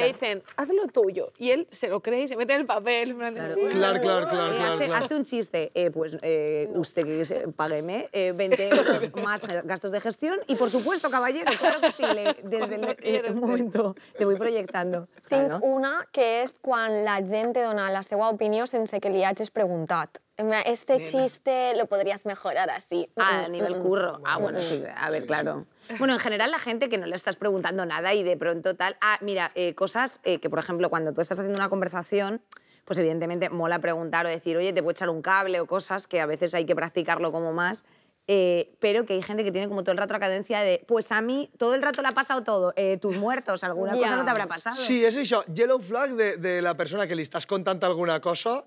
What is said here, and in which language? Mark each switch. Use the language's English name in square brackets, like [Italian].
[Spanish] le dicen, haz lo tuyo, y él se lo cree y se mete en el papel. en plan de, Claro. Hazte un chiste, usted que págueme 20 euros más gastos de gestión y por supuesto, caballero, claro que sí, desde un momento le voy proyectando. [Catalan] Tinc [Spanish] Claro. [Catalan] una que és quan la gent te dona la seva opinió sense que li hagis preguntat. [Spanish] Este chiste lo podrías mejorar así. A nivel curro. Bueno, sí, a ver, claro. Bueno, en general la gente que no le estás preguntando nada y de pronto tal... mira, cosas que, por ejemplo, cuando tú estás haciendo una conversación, pues evidentemente mola preguntar o decir, oye, te puedo echar un cable o cosas que a veces hay que practicarlo como más. Pero que hay gente que tiene como todo el rato la cadencia de, pues a mí todo el rato le ha pasado todo, tus muertos, alguna Ya. cosa no te habrá pasado. [Catalan] Sí, és això, Yellow Flag de la persona que li estàs contant alguna cosa...